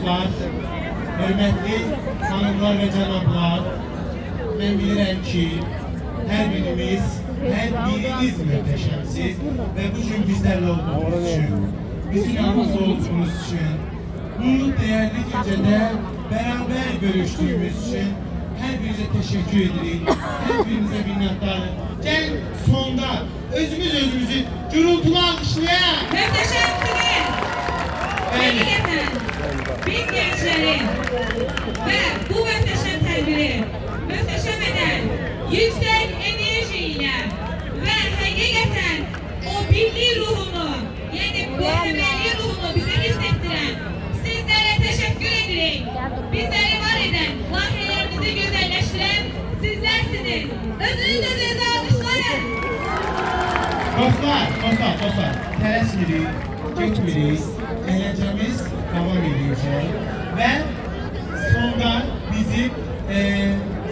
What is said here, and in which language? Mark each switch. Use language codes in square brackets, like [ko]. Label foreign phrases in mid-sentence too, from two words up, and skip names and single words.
[az] hörmətli xanımlar və cənablar, mən bilirəm ki, hər biriniz möhtəşəmsiz və bu gün bizlərlə olduğunuz üçün, bizim yanımızda olduğunuz üçün, [tr] bu değerli gecədə beraber görüştüğümüz için her birinize teşekkür edirik, her birinize minnettarım. Gelin sonda özümüzü gürültülü alkışlayalım. [az] Möhtəşəmsiniz. [tr] Həqiqətən biz gençlerin ve [az] bu möhtəşəm tədbiri möhtəşəm edən [tr] yüksek enerji ile ve hakikaten o birlik ruhunu, yani bu emeği ruhunu bize hissettiren sizlere teşekkür ederim. Bizleri var eden, layihələrimizi güzelleştiren sizlersiniz. Özünüzü alkışlayın. [az] Dostlar, tələsmirik, getmirik, əyləncəmiz davam edəcək və sonda bizim